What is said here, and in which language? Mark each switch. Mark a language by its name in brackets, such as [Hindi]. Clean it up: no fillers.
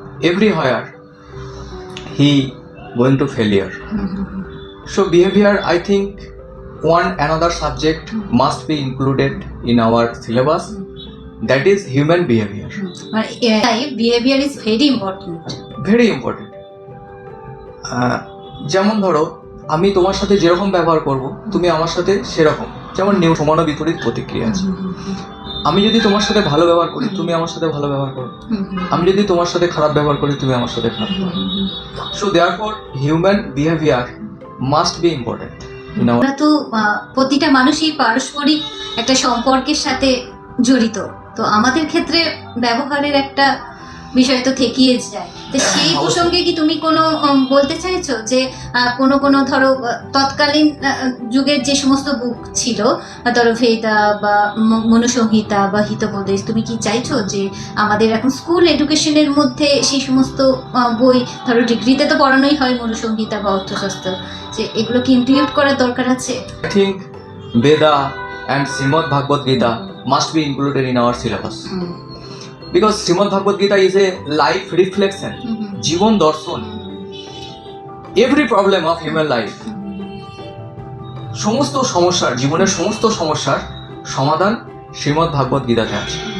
[English] Everywhere he going to failure. So behavior, I think one another subject must be included in our syllabus, that is human behavior. Behavior is very important. Very important. [Bangla] যেমন ধরো আমি তোমার সাথে যেরকম ব্যবহার করব তুমি আমার সাথে সেরকম, যেমন সমান ও বিপরীত প্রতিক্রিয়া আছে। আমি যদি তোমার সাথে ভালো ব্যবহার করি তুমি আমার সাথে ভালো ব্যবহার করো, আমি যদি তোমার সাথে খারাপ ব্যবহার করি তুমি আমার সাথে খারাপ করো। [English] So therefore human behaviour must be important. [Bangla] আমরা তো প্রতিটা মানুষই পারস্পরিক একটা সম্পর্কের সাথে জড়িত, তো আমাদের ক্ষেত্রে ব্যবহারের একটা বিষয় তো থেকেই যায়। তো সেই প্রসঙ্গে কি তুমি কোনো বলতে চাইছো যে কোনো ধরো তৎকালীন যুগের যে সমস্ত বুক ছিল, ধরো ভেদা বা মনুসংহিতা বা হিতোপদেশ, তুমি কি চাইছো যে আমাদের এখন স্কুল এডুকেশনের মধ্যে সেই সমস্ত বই, ধরো ডিগ্রিতে তো পড়ানোই হয় মনুসংহিতা বা অর্থশাস্ত্র, যে এগুলো কি ইনক্লুড করার দরকার আছে? [English] I think Veda and Srimad Bhagavad Gita must be included in our syllabus. Because Srimad Bhagavad Gita is a life reflection, [Bangla] জীবন দর্শন, [English] every problem of human life, [Bangla] সমস্ত সমস্যার, জীবনের সমস্ত সমস্যার সমাধান শ্রীমদ্ ভাগবত গীতাতে আছে।